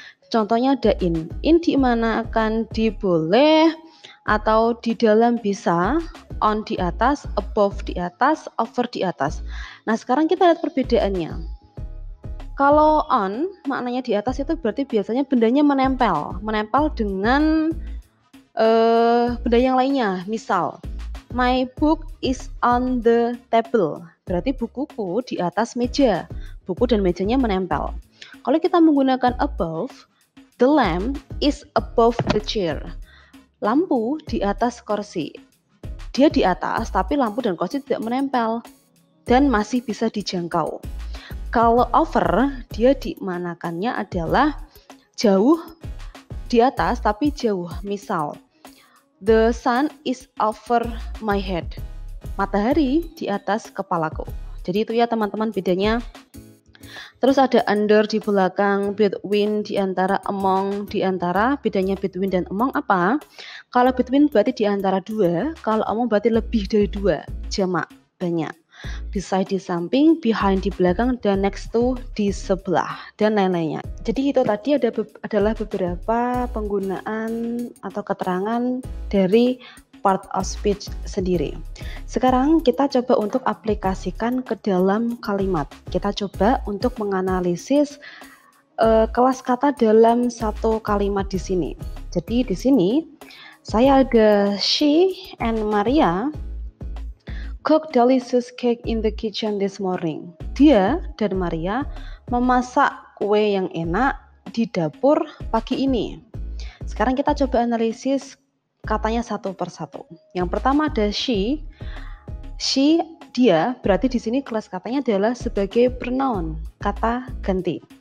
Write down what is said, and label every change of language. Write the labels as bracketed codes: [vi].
[id] Contohnya ada in. In di mana akan diboleh atau di dalam bisa, on di atas, above di atas, over di atas. Nah, sekarang kita lihat perbedaannya. Kalau on, maknanya di atas itu berarti biasanya bendanya menempel dengan benda yang lainnya. Misal, [en] my book is on the table. [id] Berarti bukuku di atas meja. Buku dan mejanya menempel. Kalau kita menggunakan above, [en] the lamp is above the chair. [id] Lampu di atas kursi. Dia di atas, tapi lampu dan kursi tidak menempel dan masih bisa dijangkau. Kalau over, dia dimanakannya adalah jauh di atas, tapi jauh. Misal, [en] the sun is over my head. [id] Matahari di atas kepalaku. Jadi itu ya teman-teman bedanya. Terus ada under di belakang, between di antara, among di antara. Bedanya between dan among apa? Kalau between berarti di antara dua, kalau among berarti lebih dari dua, jamak, banyak. Beside di samping, behind di belakang, dan next to di sebelah, dan lain-lainnya. Jadi itu tadi adalah beberapa penggunaan atau keterangan dari part of speech sendiri. Sekarang kita coba untuk aplikasikan ke dalam kalimat. Kita coba untuk menganalisis kelas kata dalam satu kalimat di sini. Jadi di sini saya ada [en] she and Maria cook delicious cake in the kitchen this morning. [id] Dia dan Maria memasak kue yang enak di dapur pagi ini. Sekarang kita coba analisis katanya satu persatu. Yang pertama ada she. She, dia, berarti di sini kelas katanya adalah sebagai pronoun, kata ganti.